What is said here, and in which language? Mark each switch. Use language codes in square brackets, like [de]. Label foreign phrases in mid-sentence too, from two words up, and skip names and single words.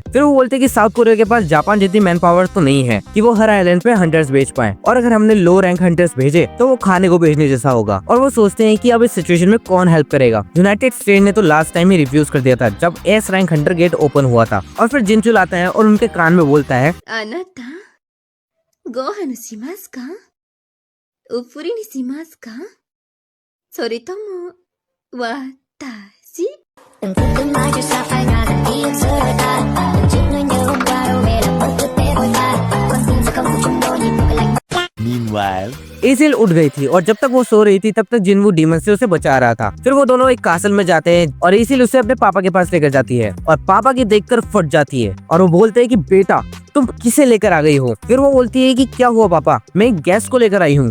[hi] फिर वो बोलते हैं कि साउथ कोरिया के पास जापान जितनी [en] man power [hi] तो नहीं है कि वो हर आइलैंड पे हंटर्स भेज पाए, और अगर हमने [en] low rank hunters [hi] भेजे तो वो खाने को भेजने जैसा होगा। और वो सोचते हैं कि अब इस सिचुएशन में कौन हेल्प करेगा। यूनाइटेड स्टेट ने तो [en] last time [hi] ही रिफ्यूज कर दिया था जब [en] S rank hunter gate [hi] ओपन हुआ था। और फिर जिनचुल आता है और उनके कान में बोलता है, [ja] あなた、ご飯しますか？おふりにしますか？それとも、私？ [vi] Đừng tin tương lai cho sao phải ngại rằng ký ức xưa đời ta. Đừng chìm nơi nhớ hôm qua đâu về làm mất thực tế đôi ta. Con tim sẽ không thể chung đôi nhịp nỗi lạnh. [en] Meanwhile, [hi] इसिल उठ गई थी, और जब तक वो सो रही थी तब तक जिन्वो डीमन से उसे बचा रहा था। फिर वो दोनों एक कासल में जाते हैं, और इसिल उसे अपने पापा के पास लेकर जाती है, और पापा की देखकर फट जाती है, और वो बोलते हैं कि बेटा तुम किसे लेकर आ गई हो? फिर वो बोलती है कि क्या हुआ पापा, मैं गैस को लेकर आई हूँ।